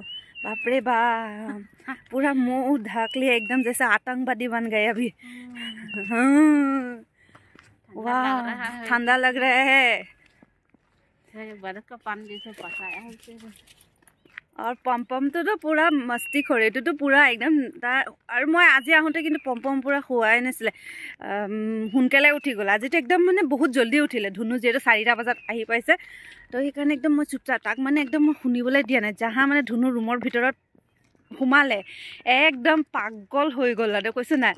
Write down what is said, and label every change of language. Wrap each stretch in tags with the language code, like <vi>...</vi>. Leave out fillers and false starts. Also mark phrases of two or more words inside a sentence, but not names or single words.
<hi>बाप रे बाप, पूरा मुंह ढक लिया एकदम जैसे आतंकवादी बन गए अभी। वाह, ठंडा लग रहा है। बर्फ का पानी जैसे पसाया है।</hi> <as>और पमपमটো</as> <hi>पूरा मस्ती</hi> <as>কৰে, এইটোতো</as> <hi>पूरा एकदम</hi> <as>তাৰ। আৰু মই আজি আহোঁতে কিন্তু পমপম पूरा শুৱাই নাছিলে, সোনকালে উঠি গ'ল। আজিতো একদম মানে বহুত জল্দি উঠিলে। ধুনু যিহেতু 4টা বজাত আহি পাইছে, তো সেইকাৰণে একদম মই চুপচাপ, তাক মানে একদম মই শুনিবলৈ দিয়া নাই। যাহা মানে ধুনু ৰুমৰ ভিতৰত সোমালে একদম পাগল হৈ গ'ল আৰু কৈছোঁ নাই।</as>